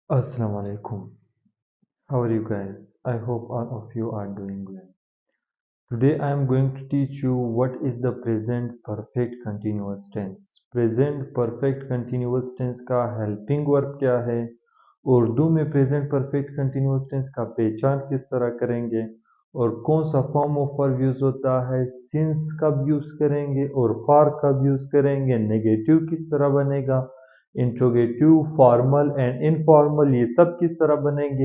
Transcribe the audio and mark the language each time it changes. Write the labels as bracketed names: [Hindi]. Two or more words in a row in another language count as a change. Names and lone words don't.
[English] Assalamu alaikum. How are you guys? I hope all of you are doing well. Today I am going to teach you what is the present perfect continuous tense. Present perfect continuous tense का helping verb [Urdu] کیا ہے? اردو میں [English] present perfect continuous tense [Urdu] کا پہچان کس طرح کریں گے اور کون سا [English] form of verb use [Urdu] ہوتا ہے، since کب use کریں گے اور for کب use کریں گے، negative کس طرح بنے گا, [English] interrogative, formal and informal [Urdu] یہ سب کس طرح بنیں گے.